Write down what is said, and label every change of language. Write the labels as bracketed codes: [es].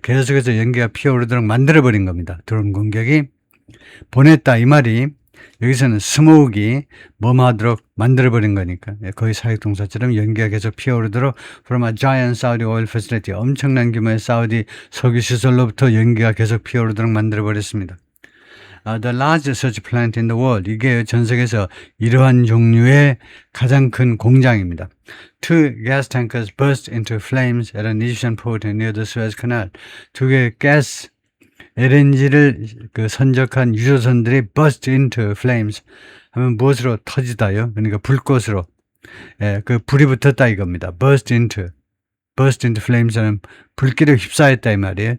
[ko] 계속해서 연기가 피어오르도록 만들어버린 겁니다. 드론 공격이 보냈다 이 말이, 여기서는 스모크이 뭐하도록 만들어버린 거니까, 거의 사역동사처럼 연기가 계속 피어오르도록 [en] from a giant Saudi oil facility, [ko] 엄청난 규모의 사우디 석유 시설로부터 연기가 계속 피어오르도록 만들어버렸습니다. [en] The largest such plant in the world, [ko] 이게 전 세계에서 이러한 종류의 가장 큰 공장입니다. [en] Two gas tankers burst into flames at an Egyptian port near the Suez Canal. [ko] 두 개의 가스 LNG를 선적한 유조선들이 [en] burst into flames [ko] 하면 무엇으로 터지다요? 그러니까 불꽃으로, 그 불이 붙었다 이겁니다. [en] burst into flames [ko] 는 불길에 휩싸였다 이 말이에요.